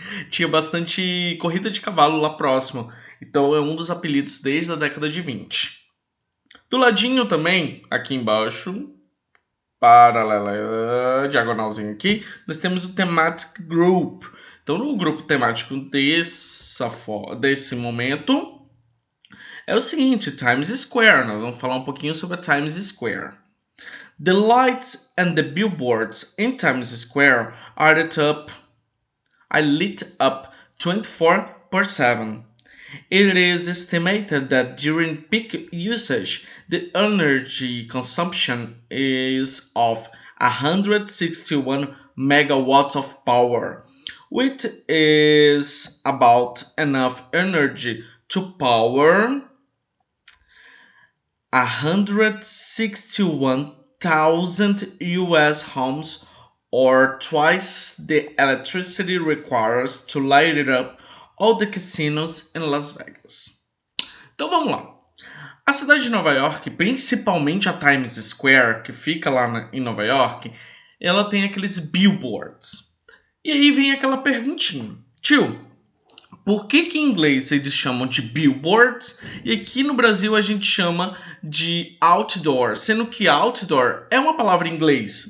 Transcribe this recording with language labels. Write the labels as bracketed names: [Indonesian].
[Portuguese] Tinha bastante corrida de cavalo lá próximo, então é um dos apelidos desde a década de 20. Do ladinho também, aqui embaixo, paralela, diagonalzinho aqui, nós temos o thematic group. Então, no grupo temático desse momento, é o seguinte, Times Square. Nós vamos falar um pouquinho sobre a Times Square. [English] The lights and the billboards in Times Square are lit up 24/7. It is estimated that during peak usage, the energy consumption is of 161 megawatts of power, which is about enough energy to power 161,000 US homes, or twice the electricity required to light it up all the casinos in Las Vegas. [Portuguese] Então vamos lá. A cidade de Nova York, principalmente a Times Square, que fica lá em Nova York, ela tem aqueles billboards. E aí vem aquela perguntinha. Tio, por que em inglês eles chamam de billboards e aqui no Brasil a gente chama de outdoor, sendo que outdoor é uma palavra em inglês.